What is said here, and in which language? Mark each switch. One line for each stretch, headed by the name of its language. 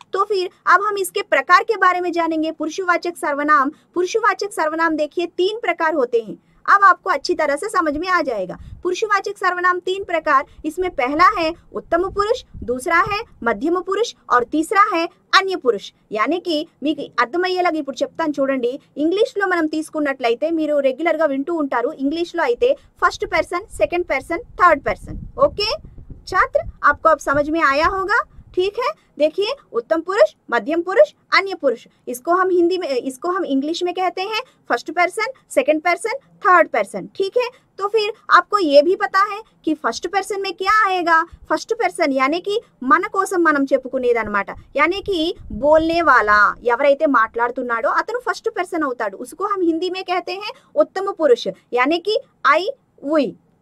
Hindi: तो फिर अब हम इसके प्रकार के बारे में जानेंगे. पुरुषवाचक सर्वनाम देखिए 3 प्रकार होते हैं. अब आपको अच्छी तरह से समझ में आ जाएगा. पुरुषवाचक सर्वनाम 3 प्रकार, इसमें पहला है उत्तम पुरुष, दूसरा है मध्यम पुरुष और तीसरा है अन्य పురుష్.
Telugu: యానికి మీకు అర్థమయ్యేలాగా ఇప్పుడు చెప్తాను చూడండి. ఇంగ్లీష్లో మనం తీసుకున్నట్లయితే మీరు రెగ్యులర్గా వింటూ ఉంటారు. ఇంగ్లీష్లో అయితే
English: First person, second person, third person.
Hindi: Okay छात्र, आपको अब समझ में आया होगा. ठीक है, देखिए उत्तम पुरुष, मध्यम पुरुष, अन्य पुरुष, इसको हम इंग्लिश में कहते हैं
English: First person, second person, third person.
Hindi: ठीक है, तो फिर आपको ये भी पता है कि फर्स्ट पर्सन में क्या आएगा. फर्स्ट पर्सन यानी कि
Telugu: మన కోసం మనం చెప్పుకునేదన్నమాట.
Hindi: यानी कि बोलने वाला,
Telugu: ఎవరైతే మాట్లాడుతున్నాడో అతను ఫస్ట్ పర్సన్ అవుతాడు.
Hindi: उसको हम हिंदी में कहते हैं उत्तम पुरुष, यानी कि
English: I we.